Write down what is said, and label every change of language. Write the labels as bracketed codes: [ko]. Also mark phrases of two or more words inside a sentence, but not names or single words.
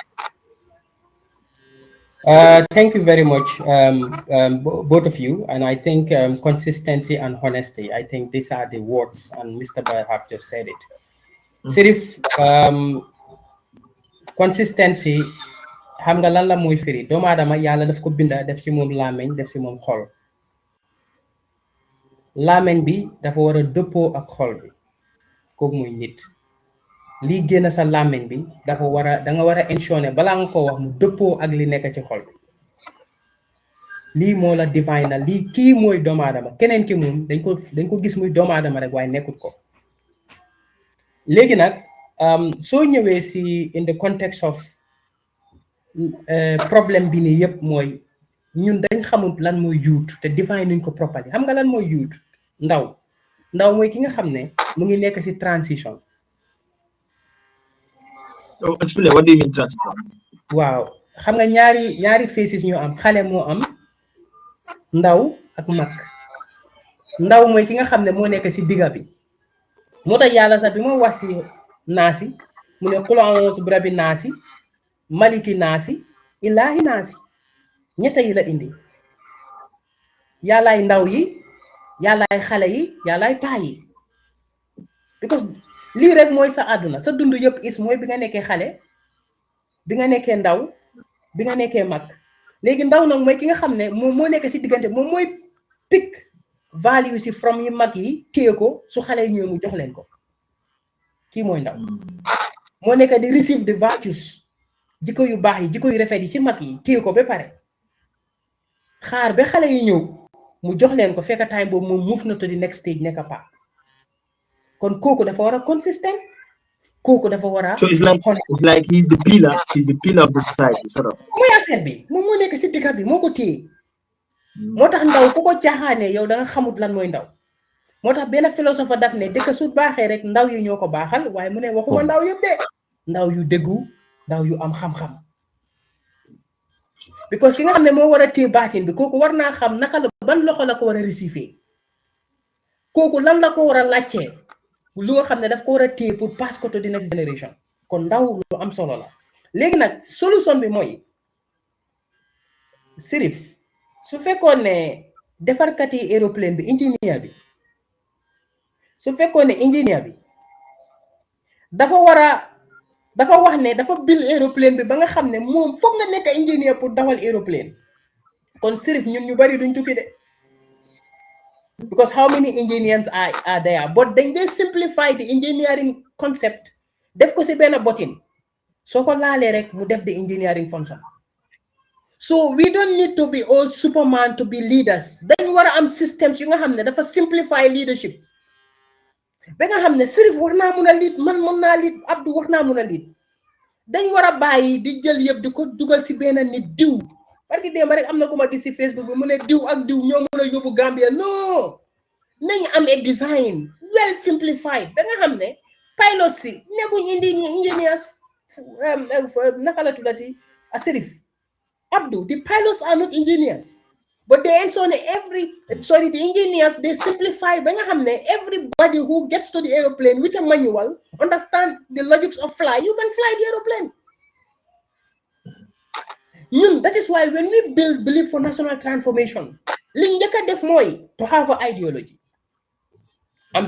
[en] Thank you very much, both of you. And I think consistency and honesty, I think these are the words, and Mr. Bayer have just said it. Sirif, consistency, [wo] xam nga lan la moy firi doomu aadama yàlla daf ko binda def ci moom làmmeñ def ci moom xol làmmeñ bi dafa war a dëppoo ak xol bi kooku muy nit lii génn sa làmmeñ bi dafa war a da nga war a ensure balaa nga ko wax mu dëppoo ak li nekk ci xol bi lii moo la divine na lii kii mooy doomu aadama keneen ki moom dañ ko gis muy doomu aadama rek waaye nekkut ko léegi nag soo ñëwee si [en] in the context of [wo] problème bi nii yëpp mooy ñun dañ xamul lan mooy youth te define nuñ ko properly xam nga lan mooy youth ndaw mooy ki nga xam ne mu ngi nekk si transition. [en] Explain, what do you mean transition? [wo] waaw xam nga ñaari phases ñu am xale moo am ndaw ak mag ndaw mooy ki nga xam ne moo nekk si digga bi moo tax yàlla sax bi ma wax si naasi mu ne [ar] قل أعوذ برب الناس ملك الناس إله الناس [wo] ñetta yi la indi yàllaay ndaw yi yàllaay xale yi yàllaay paa yi because lii rek mooy sa àdduna sa dund yëpp is mooy bi nga nekkee xale bi nga nekkee ndaw bi nga nekkee mag léegi ndaw nag mooy ki nga xam ne moom moo nekk si diggante moom mooy [en] pick value [wo] si from yu mag yi téye ko su xale yi ñëw mu jox leen ko kii mooy ndaw moo nekk di [en] receive the virtues [wo] jikko yu baax yi jikko yu rafet yi ci mag yi téye ko ba pare xaar ba xale yi ñëw mu jox leen ko fekk time boobu moom move na [en] to the next stage [wo] nekk pa kon kooku dafa war a consistent kooku dafa war a [en] so it's like he's the pillar of the society sort of [wo] mooy affaire bi moom moo nekk si digga bi moo ko téye moo tax ndaw ku ko caaxaane yow da nga xamut lan mooy ndaw moo tax benn philosophe daf ne dëkk su baaxee rek ndaw yi ñoo ko baaxal waaye mu ne waxuma ndaw yëpp de ndaw yu déggu ndaw yu am xam-xam because ki nga xam ne moo war a téye baatin bi kooku war naa xam naka la ban loxo la ko war a receiver kooku lan la ko war a laajtee lu nga xam ne daf ko war a téye pour pass ko [en] to the next generation [wo] kon ndaw lu am solo la léegi nag solution bi mooy Sirif su fekkoon ne defarkat yi aéroplane bi ingénieur bi su fekkoon ne ingénieur bi dafa wax ne dafa build aéroplane bi ba nga xam ne moom foog nga nekk ingénieur pour dawal aéroplane kon Sirif ñun ñu bari duñ tukki de [en] because how many engineers are there but then they simplify the engineering [wo] concept def ko si benn botin soo ko laalee rek mu def [en] the engineering function so we don't need to be all superman to be leaders [wo] dañ war a am systems yu nga xam ne dafa [en] simplify leadership [wo] ba nga xam ne Sirif war naa mun a lead man mën naa lead Abdou war naa mun a lead dañ war a bàyyi di jël yëpp di ko dugal si benn nit diw parce que démb rek am na ku ma gis si Facebook bi mu ne diw ak diw ñoo mën a yóbbu Gambia non nañ am [en] a design well simplified [wo] ba nga xam ne pilot si nekkuñ engineers naka la tuddati a [en] Sirif Abdou the pilots are not engineers but they ensure the engineers they simplify [wo] ba nga xam ne [en] everybody who gets to the aeroplane with a manual understand the logics of fly you can fly the aeroplane That is why when we believe for national transformation, to have an ideology. I'm